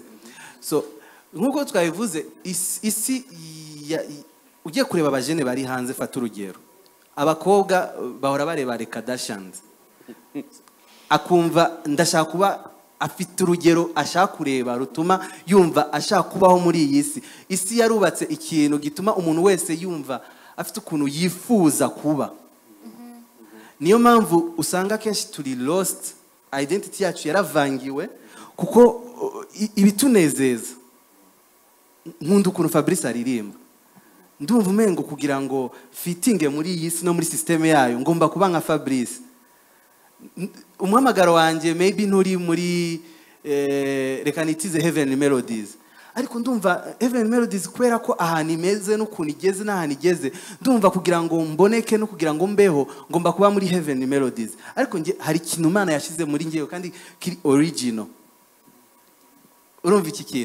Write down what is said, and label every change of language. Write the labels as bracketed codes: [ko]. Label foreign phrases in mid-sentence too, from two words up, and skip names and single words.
[rn] So nkuko twabivuze, isi ugiye kureba abajene bari hanze, fata urugero, abakobwa bahora bareba Kardashians, akumva ndashaka kuba afite urugero ashaka kureba rutuma yumva ashaka kubaho muri iyi si. Isi yarubatse ikintu gituma umuntu wese yumva afite ukuntu yifuza kuba. Niyo mpamvu usanga kenshi turi lost, identity yacu yaravangiwe kuko ibitunezeza. Nkunda ukuntu Fabrice aririmba. Ndumva umengo kugira ngo fitinge muri iyi si no muri systeme yayo ngomba kuba nka Fabrice. Umuhamagaro wanje maybe nturi muri reka nitize Heaven Melodies, ariko ndumva Heaven Melodies kubera ko ahantu imeze n'ukuntu igeze n'ahantu igeze, ndumva kugira ngo mboneke no kugira ngo mbeho ngomba kuba muri Heaven Melodies. Ariko nge hari ikintu Imana yashize muri ngewe kandi kiri original. Urumva iki kintu?